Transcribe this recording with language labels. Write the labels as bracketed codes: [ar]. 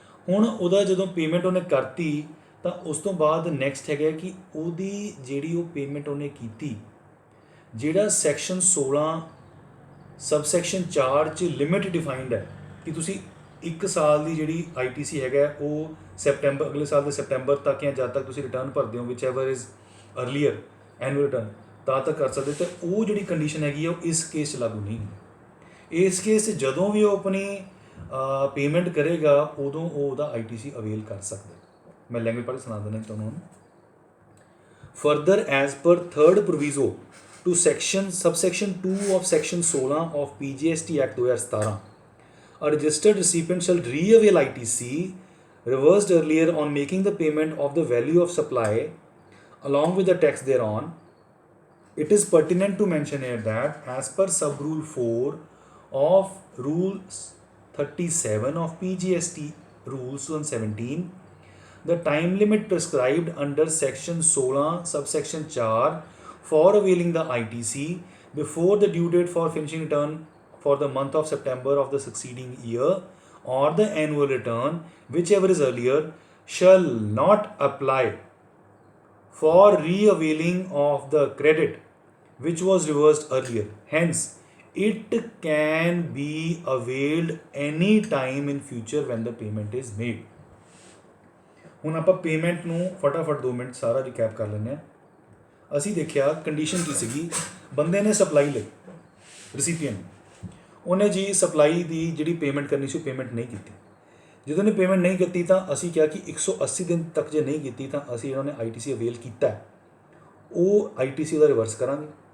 [pa] ਹੁਣ ਉਹਦਾ ਜਦੋਂ ਪੇਮੈਂਟ ਉਹਨੇ ਕਰਤੀ ਤਾਂ ਉਸ ਤੋਂ ਬਾਅਦ ਨੈਕਸਟ ਹੈਗਾ ਕਿ ਉਹਦੀ ਜਿਹੜੀ ਉਹ ਪੇਮੈਂਟ ਉਹਨੇ ਕੀਤੀ, ਜਿਹੜਾ ਸੈਕਸ਼ਨ 16 ਸਬਸੈਕਸ਼ਨ 4 'ਚ ਲਿਮਿਟ ਡਿਫਾਈਨਡ ਹੈ ਕਿ ਤੁਸੀਂ 1 ਸਾਲ ਦੀ ਜਿਹੜੀ ITC ਹੈਗਾ ਉਹ ਸੈਪਟੈਂਬਰ, ਅਗਲੇ ਸਾਲ ਦੇ ਸੈਪਟੈਂਬਰ ਤੱਕ ਜਾਂ ਜਦ ਤੱਕ ਤੁਸੀਂ ਰਿਟਰਨ ਭਰਦੇ ਹੋ [en] whichever is earlier [pa] annual return ਤਾਂ ਤੱਕ ਕਰ ਸਕਦੇ। ਤੇ ਉਹ ਜਿਹੜੀ ਕੰਡੀਸ਼ਨ ਹੈਗੀ ਆ ਉਹ ਇਸ ਕੇਸ 'ਚ ਲਾਗੂ ਨਹੀਂ ਹੁੰਦੀ। ਇਸ ਕੇਸ 'ਚ ਜਦੋਂ ਵੀ ਉਹ ਆਪਣੀ ਪੇਮੈਂਟ ਕਰੇਗਾ ਉਦੋਂ ਉਹ ਉਹਦਾ ITC ਅਵੇਲ ਕਰ ਸਕਦਾ। ਮੈਂ ਲੈਂਗੁਏਜ ਪੜ੍ਹ ਸੁਣਾ ਦਿੰਦਾ ਤੁਹਾਨੂੰ। [en] Further as per third proviso to subsection 2 of section 16 of PGST Act 2017, a registered recipient shall re-avail ITC reversed earlier on making the payment of the value of supply along with the tax thereon. It is pertinent to mention here that as per sub rule 4 of rule 37 of PGST rules 2017, the time limit prescribed under section 16 subsection 4 for availing the ITC before the due date for finishing return for the month of September of the succeeding year or the annual return, whichever is earlier, shall not apply for re-availing of the credit which was reversed earlier. Hence, it can be availed any time in future when the payment is made. [pa] ਹੁਣ ਆਪਾਂ payment ਨੂੰ ਫਟਾਫਟ 2 minute ਸਾਰਾ ਰਿਕੈਪ ਕਰ ਲੈਂਦੇ ਹਾਂ। ਅਸੀਂ ਦੇਖਿਆ ਕੰਡੀਸ਼ਨ ਕੀ ਸੀਗੀ, ਬੰਦੇ ਨੇ ਸਪਲਾਈ ਲਈ, ਰੈਸੀਪੀਐਂਟ ਉਹਨੇ ਜੀ ਸਪਲਾਈ ਦੀ ਜਿਹੜੀ ਪੇਮੈਂਟ ਕਰਨੀ ਸੀ ਉਹ ਪੇਮੈਂਟ ਨਹੀਂ ਕੀਤੀ। ਜਦੋਂ ਉਹਨੇ ਪੇਮੈਂਟ ਨਹੀਂ ਕੀਤੀ ਤਾਂ ਅਸੀਂ ਕਿਹਾ ਕਿ 180 ਦਿਨ ਤੱਕ ਜੇ ਨਹੀਂ ਕੀਤੀ ਤਾਂ ਅਸੀਂ ਇਹਨਾਂ ਨੇ ITC ਅਵੇਲ ਕੀਤਾ ਉਹ ITC ਉਹਦਾ ਰਿਵਰਸ ਕਰਾਂਗੇ।